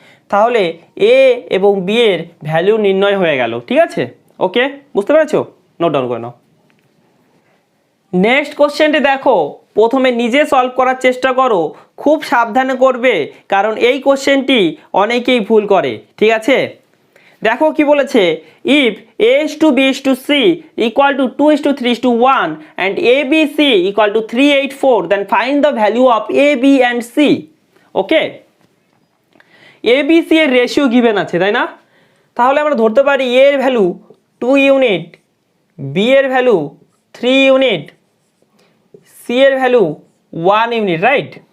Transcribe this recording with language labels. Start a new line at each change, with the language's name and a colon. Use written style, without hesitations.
Bangla: তাহলে এ এবং বি এর ভ্যালু নির্ণয় হয়ে গেল। ঠিক আছে, ওকে, বুঝতে পেরেছো? নোট ডাউন করে নাও। নেক্সট কোশ্চেনটি দেখো, প্রথমে নিজে সলভ করার চেষ্টা করো, খুব সাবধানে করবে, কারণ এই কোশ্চেনটি অনেকেই ভুল করে। ঠিক আছে, দেখো কি বলেছে,
English: If a is to b is to c equal to 2 is to 3 is to 1 and a b c equal to 3 8 4, then find the value of a b and c.
Bangla: Okay, a b c এর ratio given আছে, তাই না? তাহলে আমরা ধরতে পারি a এর value 2 unit, b এর ভ্যালু 3 ইউনিট, c এর ভ্যালু 1 ইউনিট, রাইট?